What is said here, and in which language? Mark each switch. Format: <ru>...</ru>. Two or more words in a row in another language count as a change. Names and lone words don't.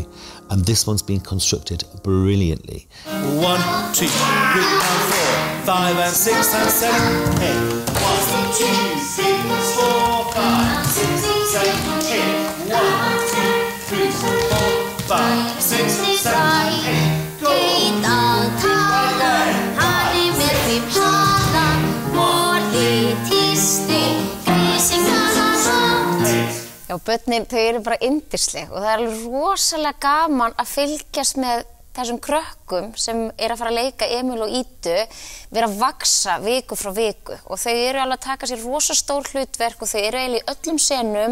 <en>And this one's been constructed brilliantly. 1, 2, 3, and 4, 5 and 6 and 7, 8. 1, 2, 3, 4, 5, 6, 7, 8. 1, 2, 3, 4, 5, 6, 7, 8. Go!</en> <is>Já, börnin, þau eru bara yndisleg og það er alveg rosalega gaman að fylgjast með þessum krökkum sem er að fara að leika Emil og Ídu vera að vaksa viku frá viku og þau eru alveg að taka sér rosa stór hlutverk og þau eru eiginlega í öllum senum.</is>